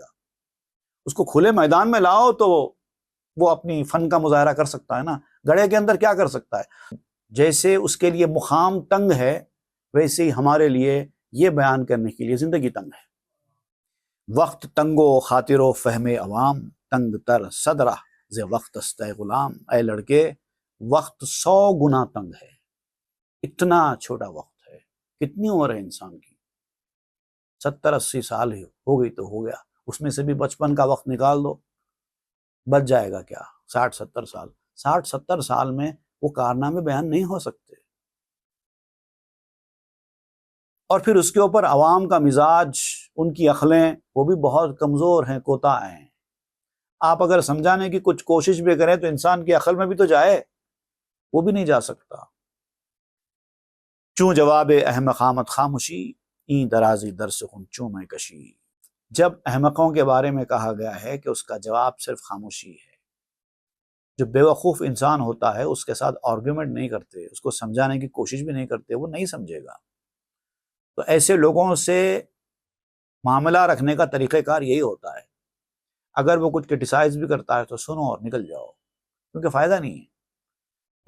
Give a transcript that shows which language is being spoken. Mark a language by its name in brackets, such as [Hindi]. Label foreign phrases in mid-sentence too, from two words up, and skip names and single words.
[Urdu] اس کو کھلے میدان میں لاؤ تو وہ اپنی فن کا مظاہرہ کر سکتا ہے نا، گڑھے کے اندر کیا کر سکتا ہے؟ جیسے اس کے لیے مقام تنگ ہے، ویسے ہی ہمارے لیے یہ بیان کرنے کے لیے زندگی تنگ ہے۔ [Persian] وقت تنگو خاطر و فہم عوام، تنگ تر صدرہ ز وقت است غلام۔ [Urdu] اے لڑکے، وقت 100 گنا تنگ ہے، اتنا چھوٹا وقت ہے۔ کتنی عمر ہے انسان کی؟ 70-80 سال ہی ہو گئی تو ہو گیا، اس میں سے بھی بچپن کا وقت نکال دو، بچ جائے گا کیا؟ 60-70 سال۔ 60-70 سال میں وہ کارنامے بیان نہیں ہو سکتے۔ اور پھر اس کے اوپر عوام کا مزاج، ان کی عقلیں وہ بھی بہت کمزور ہیں، کوتاہ ہیں۔ آپ اگر سمجھانے کی کچھ کوشش بھی کریں تو انسان کی عقل میں بھی تو جائے، وہ بھی نہیں جا سکتا۔ [Persian] چوں جواب احمق آمد خاموشی، این درازی درس خون چوں میں کشی۔ [Urdu] جب احمقوں کے بارے میں کہا گیا ہے کہ اس کا جواب صرف خاموشی ہے، جو بے وقوف انسان ہوتا ہے اس کے ساتھ آرگیومنٹ نہیں کرتے، اس کو سمجھانے کی کوشش بھی نہیں کرتے، وہ نہیں سمجھے گا۔ تو ایسے لوگوں سے معاملہ رکھنے کا طریقہ کار یہی ہوتا ہے، اگر وہ کچھ کرٹیسائز بھی کرتا ہے تو سنو اور نکل جاؤ، کیونکہ فائدہ نہیں ہے۔